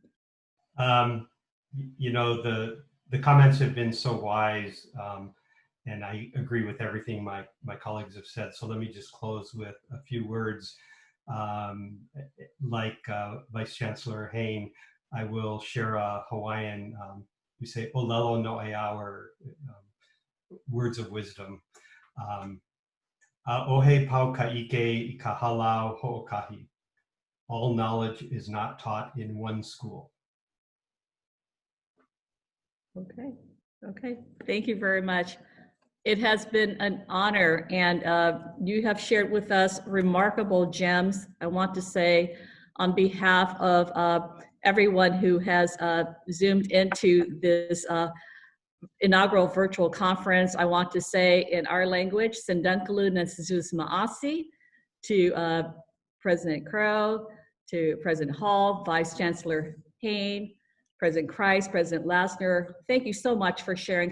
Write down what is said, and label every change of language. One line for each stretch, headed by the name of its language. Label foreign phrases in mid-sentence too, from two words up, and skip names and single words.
English: You know, the comments have been so wise, and I agree with everything my colleagues have said. So let me just close with a few words. Like Vice Chancellor Hain, I will share a Hawaiian, we say
Hawaiian: olelo no ea,
English: or words of wisdom.
Hawaiian: Ohe pau ka'ike I ka halau ho'okahi.
English: All knowledge is not taught in one school. Okay, thank you very much. It has been an honor, and you have shared with us remarkable gems. I want to say on behalf of everyone who has zoomed into this inaugural virtual conference, I want to say in our language, Sendankalu Nesizus Ma'asi, to President Crowe, to President Hall, Vice Chancellor Hain, President Kreis, President Lasner, thank you so much for sharing.